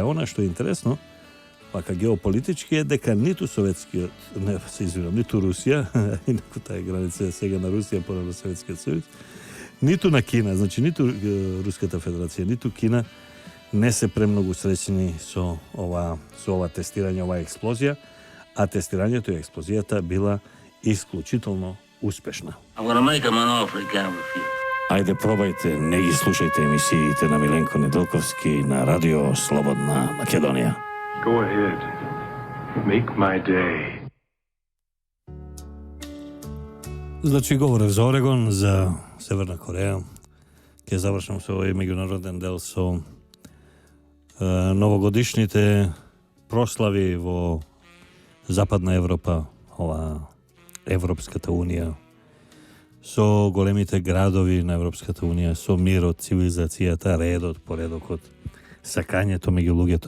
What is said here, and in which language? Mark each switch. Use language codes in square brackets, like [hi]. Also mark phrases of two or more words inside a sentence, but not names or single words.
[mk] Она што е интересно, пака геополитички е дека ниту Советскиот, ниту Русија, инаку таа граница е сега на Русија порано Советскиот сојуз, ниту на Кина, значи ниту Руската федерација, ниту Кина не се премногу среќни со ова тестирање, ова експлозија, а тестирањето и експлозијата била исклучително успешна. Ајде пробајте, не ги слушајте емисиите на Миленко Неделковски на Радио Слободна Македонија. [en] Go ahead. Make my day. [mk] Значи, говорев за Орегон, за Северна Кореја. Ќе завршам со овој меѓународен дел со новогодишните прослави во Западна Европа, ова Европската Унија, со големите градови на Европската Унија, со мирот, цивилизацијата, редот, поредокот, сакањето меѓу луѓето.